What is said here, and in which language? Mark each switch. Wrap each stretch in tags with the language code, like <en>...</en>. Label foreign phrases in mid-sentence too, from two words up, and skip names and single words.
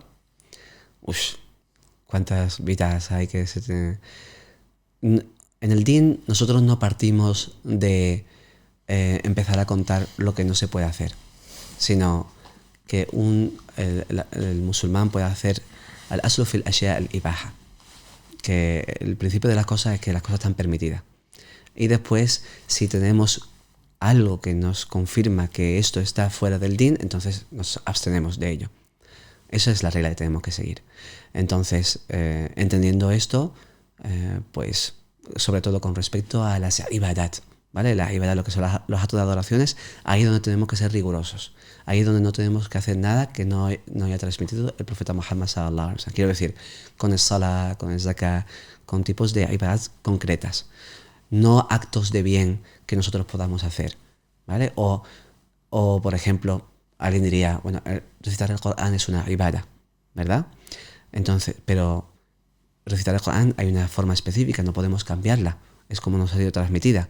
<es>Ush, ¿cuántas vidas hay que se tienen? En el din nosotros no partimos de empezar a contar lo que no se puede hacer, sino que el musulmán puede hacer</es> <ar>الأصل في الأشياء الإباحة,</ar> <es>que el principio de las cosas es que las cosas están permitidas. Y después, si tenemos algo que nos confirma que esto está fuera del din, entonces nos abstenemos de ello. Esa es la regla que tenemos que seguir. Entonces, entendiendo esto, pues sobre todo con respecto a las ibadat, ¿vale? Las ibadat, lo que son los actos de adoraciones, ahí es donde tenemos que ser rigurosos. Ahí es donde no tenemos que hacer nada que no haya transmitido el profeta Muhammad</es> <ar>صلى الله عليه وسلم.</ar> <es>Quiero decir, con el salah, con el zakah, con tipos de ibadat concretas. No actos de bien que nosotros podamos hacer, ¿vale? O por ejemplo, alguien diría, bueno, recitar el Corán es una ibada, ¿verdad? Entonces, pero recitar el Corán hay una forma específica, no podemos cambiarla, es como nos ha sido transmitida.</es>